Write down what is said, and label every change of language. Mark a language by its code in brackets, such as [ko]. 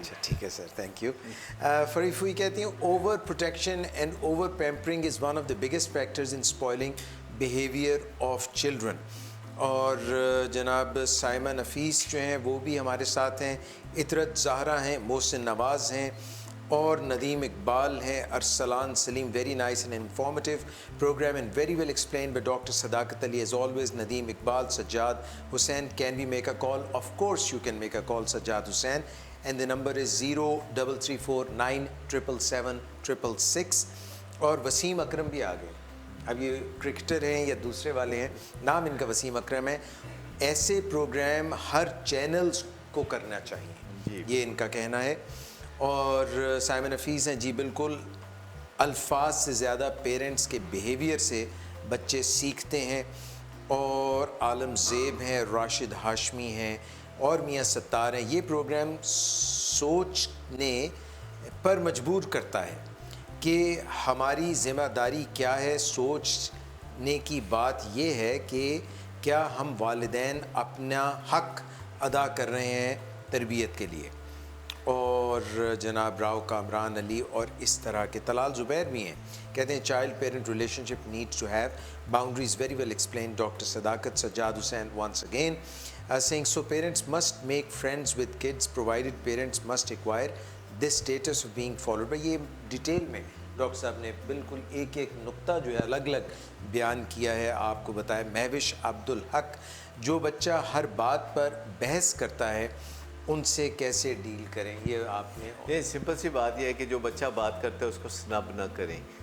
[ur] اچھا ٹھیک ہے سر، [en] Thank you. [ur] فریف ہوئی کہتی ہیں [en] Over protection and over pampering is one of the biggest factors in spoiling behaviour of children. [ur] اور جناب سائمہ نفیس جو ہیں وہ بھی ہمارے ساتھ ہیں، عطرت زہرا ہیں، محسن نواز ہیں اور ندیم اقبال ہیں. ارسلان سلیم، [en] Very nice and informative program and very well explained by Dr. Sadaqat Ali as always. Nadeem Iqbal, Sajjad Hussain, can we make a call? Of course you can make a call, Sajjad Hussain, and the number is 0334977766. [ur] اور وسیم اکرم بھی آ گئے. اب یہ cricketer ہیں یا دوسرے والے ہیں، نام ان کا وسیم اکرم ہے. ایسے پروگرام ہر چینلز کو کرنا چاہیے، یہ ان کا کہنا ہے. اور سائمن حفیظ ہیں، جی بالکل، الفاظ سے زیادہ پیرنٹس کے بیہیویئر سے بچے سیکھتے ہیں. اور عالم زیب ہیں، راشد ہاشمی ہیں اور میاں ستار ہیں. یہ پروگرام سوچنے پر مجبور کرتا ہے کہ ہماری ذمہ داری کیا ہے. سوچنے کی بات یہ ہے کہ کیا ہم والدین اپنا حق ادا کر رہے ہیں تربیت کے لیے. اور جناب راؤ کامران علی اور اس طرح کے طلال زبیر بھی ہیں، کہتے ہیں [en] Child parent relationship needs to have boundaries. Very well explain doctor Sadaqat. [ur] سجاد حسین [en] once again saying so parents must make friends with kids provided parents must acquire this status of being followed. [ur] بھائی یہ detail میں doctor صاحب نے بالکل ایک ایک نقطہ جو ہے الگ الگ بیان کیا ہے، آپ کو بتایا. مہوش عبدالحق، جو بچہ ہر بات پر بحث کرتا ہے ان سے کیسے ڈیل کریں؟ یہ آپ نے یہ سمپل سی بات یہ ہے کہ جو بچہ بات کرتا ہے اس کو سنب نہ کریں.